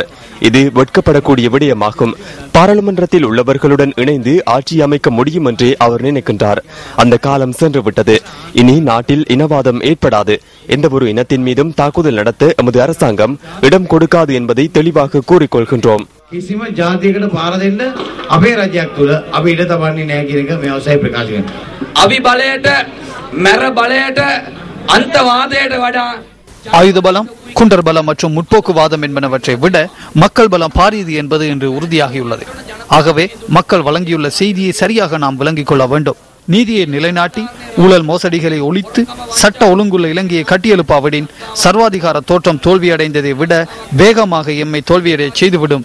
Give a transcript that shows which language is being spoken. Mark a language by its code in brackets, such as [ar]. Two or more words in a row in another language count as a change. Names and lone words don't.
[ta] இது வெட்கப்படக்கூடிய விடயமாகும். பாராளுமன்றத்தில் உள்ளவர்களுடன் இணைந்து ஆட்சி அமைக்க முடியும் என்று அவர் நினைக்கின்றார். அந்த காலம் சென்று விட்டது. இனி நாட்டில் இனவாதம் ஏற்படாது. எந்த ஒரு இனத்தின் மீதும் தாக்குதல் நடத்த எமது அரசாங்கம் இடம் கொடுக்காது என்பதை தெளிவாக கூறிக்கொள்கின்றோம். [si] කිසිම ජාතියකට පාර දෙන්න අපේ රජයක් තුල අපි ඉඩ තබන්නේ නැහැ කියන එක මේ අවසරයි ප්‍රකාශ කරනවා. අභි බලයට මර බලයට අන්තවාදයට වඩා [ta] ஆயுத பலம், குண்டர் பலம் மற்றும் முற்போக்குவாதம் என்பனவற்றை விட மக்கள் பலம் பாரியது என்பது இன்று உறுதியாகியுள்ளது. ஆகவே மக்கள் வழங்கியுள்ள செய்தியை சரியாக நாம் விளங்கிக் கொள்ள வேண்டும். நீதியை நிலைநாட்டி ஊழல் மோசடிகளை ஒழித்து சட்ட ஒழுங்குள்ள இலங்கையை கட்டியெழுப்பாவிடின் சர்வாதிகார தோற்றம் தோல்வியடைந்ததை விட வேகமாக எம்மை தோல்வியடைய செய்துவிடும்.